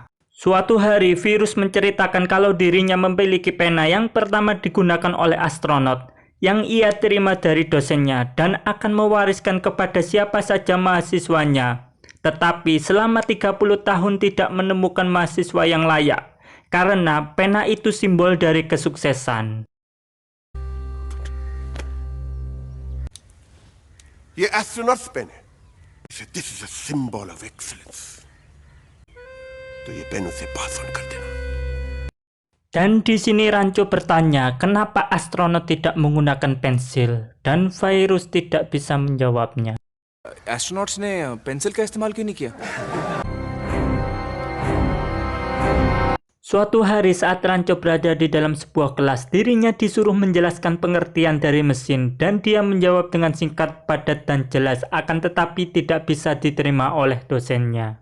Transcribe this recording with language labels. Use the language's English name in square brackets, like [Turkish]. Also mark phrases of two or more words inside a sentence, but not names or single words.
[Indonesian] Suatu hari, Virus menceritakan kalau dirinya memiliki pena yang pertama digunakan oleh astronot, yang ia terima dari dosennya dan akan mewariskan kepada siapa saja mahasiswanya. Tetapi selama 30 tahun tidak menemukan mahasiswa yang layak, karena pena itu simbol dari kesuksesan. [Hindi] ये एस्ट्रोनॉट्स पेन है. [English] This is a symbol of excellence. [Hindi] तो ये पेन उसे [English] pass on [Hindi] कर देना. [Indonesian] Dan di sini Ranco bertanya, kenapa astronot tidak menggunakan pensil? Dan Virus tidak bisa menjawabnya. [Hindi] एस्ट्रोनॉट्स ने पेंसिल का इस्तेमाल क्यों नहीं किया? [Indonesian] Suatu hari saat Ranco berada di dalam sebuah kelas, dirinya disuruh menjelaskan pengertian dari mesin dan dia menjawab dengan singkat, padat, dan jelas, akan tetapi tidak bisa diterima oleh dosennya.